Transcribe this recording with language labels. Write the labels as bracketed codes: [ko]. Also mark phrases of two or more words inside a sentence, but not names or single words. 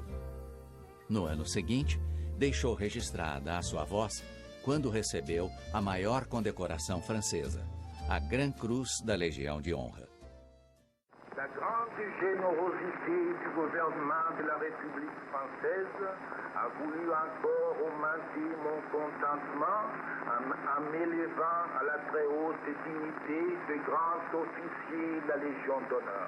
[pt] No ano seguinte, deixou registrada a sua voz quando recebeu a maior condecoração francesa, a Grand Cruz da Legião de Honra. [fr] La grande générosité du gouvernement de la République française a voulu encore augmenter mon contentement en m'élevant à la très haute dignité de grand officier de la Légion d'honneur.